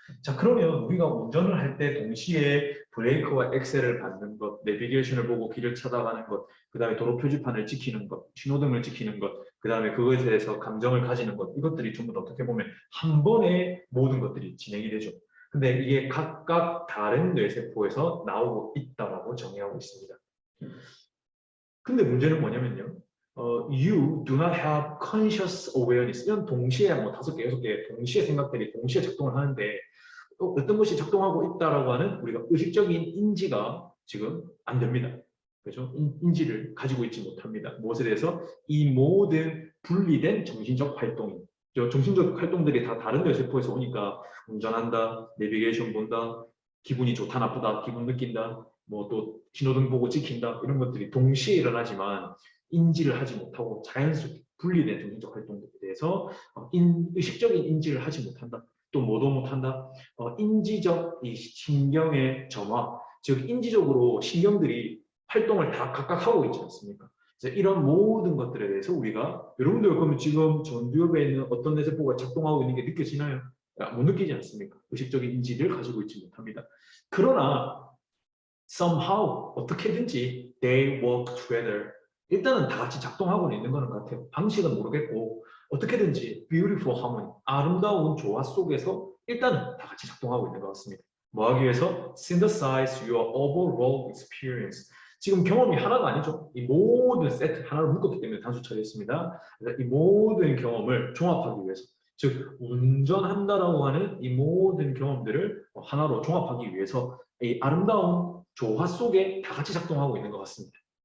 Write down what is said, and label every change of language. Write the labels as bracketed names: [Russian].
[Korean] 자, 그러면 우리가 운전을 할 때 동시에 브레이크와 엑셀을 밟는 것, 내비게이션을 보고 길을 찾아가는 것, 그 다음에 도로 표지판을 지키는 것, 신호등을 지키는 것, 그 다음에 그것에 대해서 감정을 가지는 것, 이것들이 전부 다 어떻게 보면 한 번에 모든 것들이 진행이 되죠. 근데 이게 각각 다른 뇌세포에서 나오고 있다라고 정의하고 있습니다. 근데 문제는 뭐냐면요. [English] You do not have conscious awareness. [Korean] 이런 동시에 뭐 5개, 6개 동시에 생각들이 동시에 작동을 하는데 어떤 것이 작동하고 있다라고 하는 우리가 의식적인 인지가 지금 안 됩니다. 그렇죠? 인지를 가지고 있지 못합니다. 무엇에 대해서? 이 모든 분리된 정신적 활동이 정신적 활동들이 다 다른 뇌세포에서 오니까 운전한다, 내비게이션 본다, 기분이 좋다 나쁘다, 기분 느낀다, 뭐 또 신호등 보고 지킨다 이런 것들이 동시에 일어나지만 인지를 하지 못하고 자연스럽게 분리된 정신적 활동들에 대해서 의식적인 인지를 하지 못한다. 또 뭐도 못한다. 인지적 이 신경의 점화, 즉 인지적으로 신경들이 활동을 다 각각 하고 있지 않습니까? 그래서 이런 모든 것들에 대해서 우리가 여러분들 그러면 지금 전두엽에 있는 어떤 뇌세포가 작동하고 있는 게 느껴지나요? 못 느끼지 않습니까? 의식적인 인지를 가지고 있지 못합니다. 그러나 [English] somehow [Korean] 어떻게든지 [English] they work together. [Korean] 일단은 다 같이 작동하고 있는 거는 같아요. 방식은 모르겠고 어떻게든지 [English] beautiful harmony, [Korean] 아름다운 조화 속에서 일단은 다 같이 작동하고 있는 것 같습니다. 뭐 하기 위해서? [English] synthesize your overall experience. [Korean] 지금 경험이 하나가 아니죠. 이 모든 세트 하나로 묶었기 때문에 단수 처리했습니다. 이 모든 경험을 종합하기 위해서 즉 운전한다라고 하는 이 모든 경험들을 하나로 종합하기 위해서 이 아름다운 조화 속에 다 같이 작동하고 있는 것 같습니다.